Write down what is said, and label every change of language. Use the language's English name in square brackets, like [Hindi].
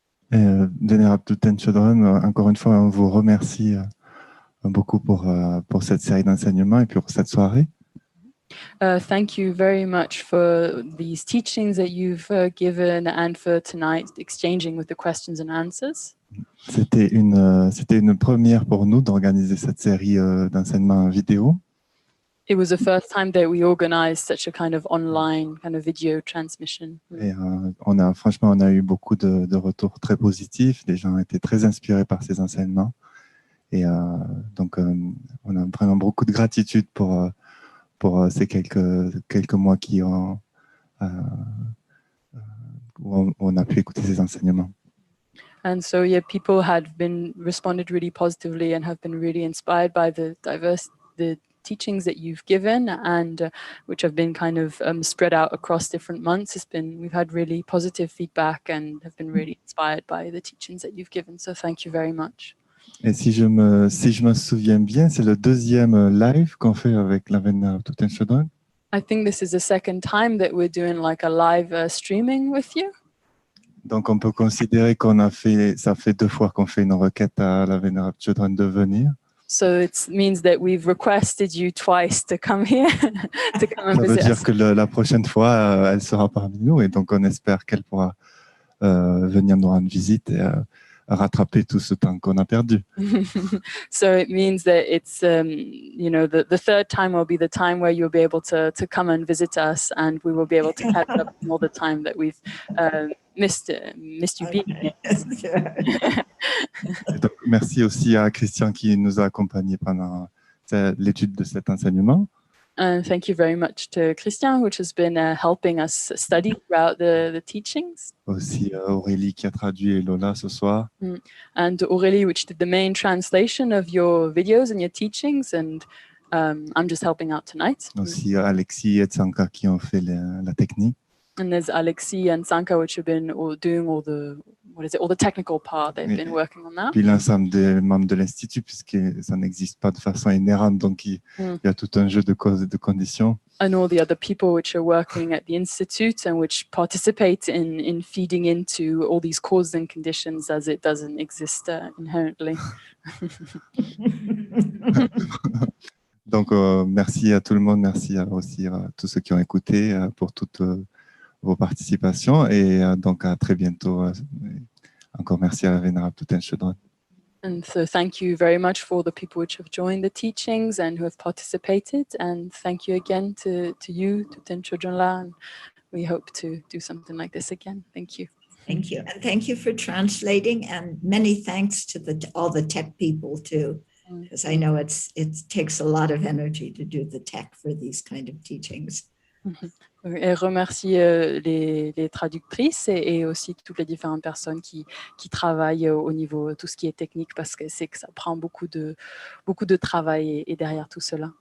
[French] Vénérable Thoubten Chodron, encore une fois, on vous remercie beaucoup pour cette série d'enseignements et pour cette soirée. [English] Thank you very much for these teachings that you've given and for tonight exchanging with the questions and answers. [French] C'était une première pour nous d'organiser cette série d'enseignements vidéo. [English] It was the first time that we organized such a kind of online kind of video transmission. [French] Et on a eu beaucoup de retours très positifs. Les gens étaient très inspirés par ces enseignements. Et donc, on a vraiment beaucoup de gratitude pour ces quelques mois où on a pu écouter ces enseignements. [English] And so, yeah, people had responded really positively and have been really inspired by the teachings that you've given and which have been kind of spread out across different months. We've had really positive feedback and have been really inspired by the teachings that you've given. So thank you very much. [French] Et si je me souviens bien, c'est le deuxième live qu'on fait avec la Vénérable Thoubten Chodron. [English] I think this is the second time that we're doing like a live streaming with you. [French] Donc on peut considérer ça fait 2 fois qu'on fait une requête à la Vénérable Chodron de venir. [English] So it means that we've requested you twice to come here, to come and [French] Ça veut [English] visit [French] dire [English] us. [French] que la prochaine fois, elle sera parmi nous et donc on espère qu'elle pourra venir nous rendre visite et rattraper tout ce temps qu'on a perdu. [English] So it means that it's, the third time will be the time where you'll be able to come and visit us, and we will be able to catch up on all the time that we've missed you being here. [French] Et donc, merci aussi à Christian qui nous a accompagnés pendant l'étude de cet enseignement. [English] And thank you very much to Christian, which has been helping us study throughout the teachings. [French] Aussi Aurélie qui a traduit et Lola ce soir. [English] And Aurélie, which did the main translation of your videos and your teachings, and I'm just helping out tonight. [French] Aussi Alexis et Tsanka qui ont fait la technique. [English] And there's Alexis and Sanka, which have been doing all the technical part. They've been working on that. [French] Puis l'ensemble des membres de l'Institut, puisque ça n'existe pas de façon inhérente, donc il y a tout un jeu de causes et de conditions. [English] And all the other people which are working at the Institute and which participate in feeding into all these causes and conditions as it doesn't exist inherently. [French] Donc, merci à tout le monde, merci aussi à tous ceux qui ont écouté pour toutes vos participations et donc à très bientôt. Encore merci à la Vénérable Thoubten Chodron. [English] And so thank you very much for the people which have joined the teachings and who have participated. And thank you again to you, Thoubten Chodron La. And we hope to do something like this again. Thank you. Thank you. And thank you for translating, and many thanks to all the tech people too, because I know it takes a lot of energy to do the tech for these kind of teachings. [French] Et remercier les traductrices et aussi toutes les différentes personnes qui travaillent au niveau de tout ce qui est technique, parce que c'est que ça prend beaucoup de travail et derrière tout cela.